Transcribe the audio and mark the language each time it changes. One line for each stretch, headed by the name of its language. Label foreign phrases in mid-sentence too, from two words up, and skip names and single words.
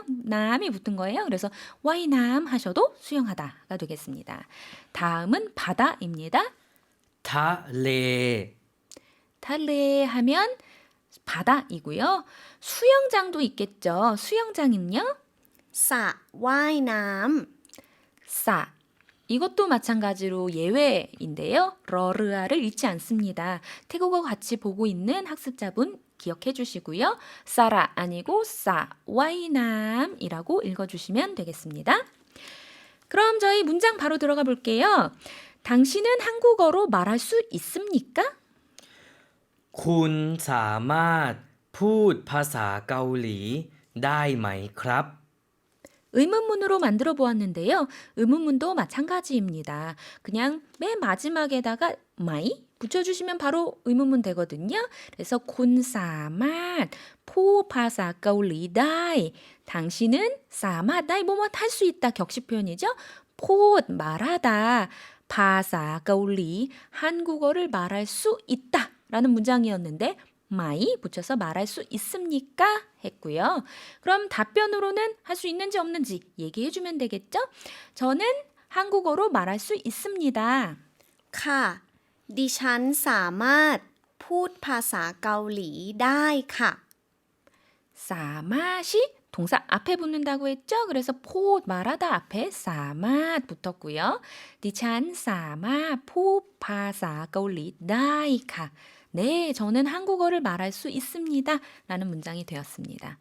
Korean: 남이 붙은 거예요. 그래서 Y남 하셔도 수영하다가 되겠습니다. 다음은 바다입니다.
Thai: ทะเล
Korean: 탈레 하면 바다이고요. 수영장도 있겠죠. 수영장은요.
Thai: สระว่ายน้ำ
Korean: 싸. 이것도 마찬가지로 예외인데요. 러르아를 잃지 않습니다. 태국어 같이 보고 있는 학습자분 기억해 주시고요. 싸라 아니고 싸, 와이남이라고 읽어주시면 되겠습니다. 그럼 저희 문장 바로 들어가 볼게요. 당신은 한국어로 말할 수 있습니까?
Thai: คุณสามารถพูดภาษาเกาหลีได้ไหมครับ
Korean: 의문문으로 만들어 보았는데요. 의문문도 마찬가지입니다. 그냥 맨 마지막에다가 마이 붙여주시면 바로 의문문 되거든요. 그래서 곤사맛 포파사 가울리다이 당신은 사마다이 뭐뭐 할 수 있다 격식 표현이죠. 포 말하다 파사 가울리 한국어를 말할 수 있다 라는 문장이었는데 마이 붙여서 말할 수 있습니까? 했고요. 그럼 답변으로는 할 수 있는지 없는지 얘기해 주면 되겠죠? 저는 한국어로 말할 수 있습니다.
Thai: ค่ะ ดิฉันสามารถพูดภาษาเกาหลีได้ค่ะ
Korean: 사맛이 동사 앞에 붙는다고 했죠? 그래서 포 말하다 앞에 사맛 붙었고요. 디찬 사마 포 파사 가올리 다이카 네, 저는 한국어를 말할 수 있습니다. 라는 문장이 되었습니다.